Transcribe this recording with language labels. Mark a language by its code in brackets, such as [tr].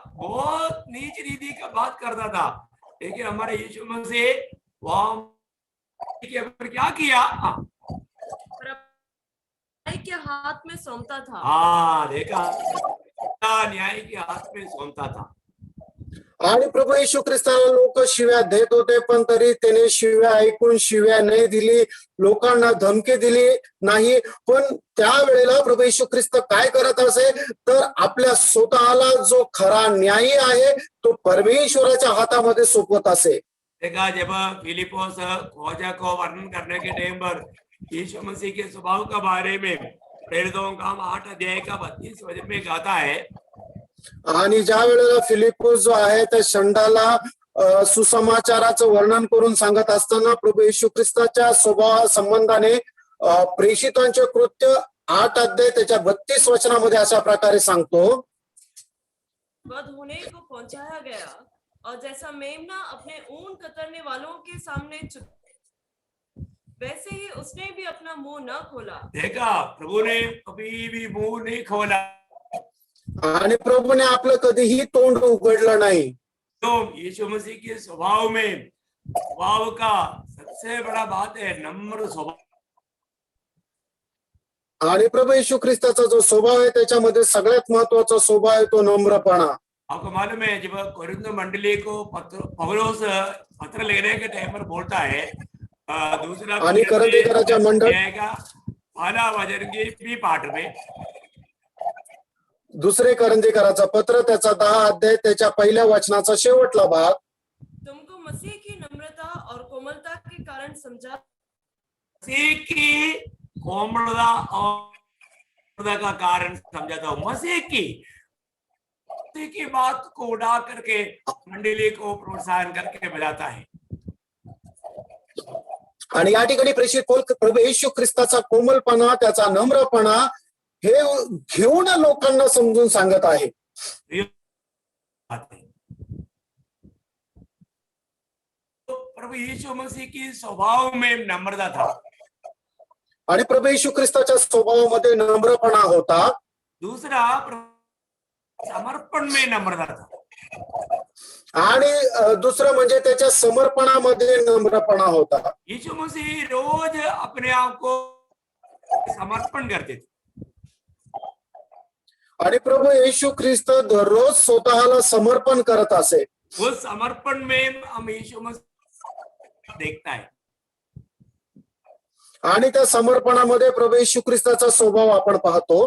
[hi] बहुत नीच रीति का बात करता था. लेकिन हमारे यीशु मसीह क्या किया? न्याय के हाथ में सौंपता था. हाँ, देखा, न्याय के हाथ में सौंपता था. [mr] आणि प्रभू येशू ख्रिस्ताला लोक शिव्या देत होते, पण तरी त्याने शिव्या ऐकून शिव्या नाही दिली, लोकांना धमकी दिली नाही. पण त्यावेळेला प्रभू येशू ख्रिस्त काय करत असे तर आपल्या स्वतःला जो खरा न्यायी आहे तो परमेश्वराच्या हातामध्ये सोपवत असे. [hi] देखा जब फिलिपोस खोजा को वर्णन करने के टाइम पर यीशु मसीह के स्वभाव के बारे में प्रेरितों का 8 अध्याय का 32 वचन में गाता है। [mr] आणि ज्या वेळेला फिलिपोस जो आहे त्या षंडाला सुसमाचाराचं वर्णन करून सांगत असताना प्रभू येशू ख्रिस्ताच्या स्वभावा संबंधाने प्रेषितांचे कृत्य 8 अध्याय त्याच्या 32 वचनामध्ये अशा प्रकारे सांगतो, [hi] वध होने को पहुंचाया गया और जैसा मेमना अपने ऊन कतरने वालों के सामने चुप, वैसे ही उसने भी अपना मुंह न खोला। देखा प्रभु ने कभी भी मुंह नहीं खोला। [mr] आणि प्रभूने आपलं कधीही तोंड उघडलं नाही। [hi] तो यीशु मसीह के स्वभाव का सबसे बड़ा बात है नम्र स्वभाव। [mr] आणि प्रभू येशू ख्रिस्ताचा जो स्वभाव आहे त्याच्यामध्ये सगळ्यात महत्वाचा स्वभाव आहे तो नम्रपणा। [hi] आपको मालूम है जब कोरिन्थ मंडली को पौलुस पत्र लिखने के टाइम पर बोलता है दूसरा [mr] आणि करंथीकराच्या मंडळ [hi] का पहला वचन के भी पाठ में, [mr] दुसरे करंथीकराचं पत्र त्याचा 10 अध्याय त्याच्या पहिल्या वचनाचा शेवटला भाग, [hi] तुमको मसीह की नम्रता और कोमलता के कारण समझा, मसीह की कोमलता और का कारण समझाता हूँ। मसीह की बात को उड़ा करके मंडली को प्रोत्साहन करके बजाता है। [mr] आणि या ठिकाणी प्रेषित पौल प्रभू येशू ख्रिस्ताचा कोमलपणा त्याचा नम्रपणा हे घेऊन लोकांना समजून सांगत आहे। [hi] प्रभु यीशु मसीह की स्वभाव में नम्रता था [mr] आणि प्रभू येशू ख्रिस्ताच्या स्वभावामध्ये नम्रपणा होता। [hi] दूसरा समर्पण में नम्रता था [mr] आणि दुसरं म्हणजे त्याच्या समर्पणामध्ये नम्रपणा होता। [hi] यीशु मसीह रोज अपने आप को समर्पण करते थे [mr] आणि प्रभू येशू ख्रिस्त दररोज स्वतःला समर्पण करत असे। [hi] उस समर्पण में हम यीशु मसीह देखता है [mr] आणि त्या समर्पणामध्ये प्रभू येशू ख्रिस्ताचा स्वभाव आपण पाहतो।